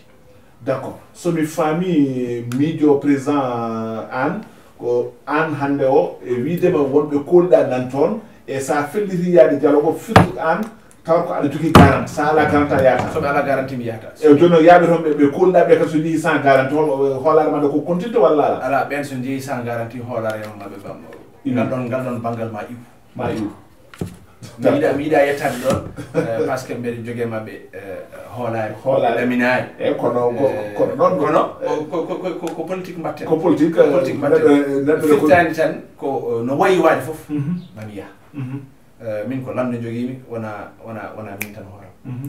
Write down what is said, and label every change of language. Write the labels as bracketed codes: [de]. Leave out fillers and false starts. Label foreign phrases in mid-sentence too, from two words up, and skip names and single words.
[fr] d' accord [ff] somi faami miijo président Anne ko Anne hannde o e wiidema wonɓe kolɗa nan toon e sa felliti yaade dialogue firtu Anne taw ko aɗa jogui garante sa ala garante a yahata soɓe ala garantie mi yahata e joni yaaɓe toon ɓe kolɗaɓe kadi so jeehi [fr] sans garantie [ff] hoolare maɗa ko continue walla ala ala ɓen so jeehi [fr] sans garantie [ff] hoolare maɓe ngal ɗon banggal ma iwu mi yiɗa yettade ɗon [fr] par ce que [ff] mbeɗa jogui maɓɓe hoolare ɗaminaari e kono ɗon ko politique mbatten ko politique firtani tan ko no wayi waade foof mami yaha min ko landa joguimi wona min tan hooram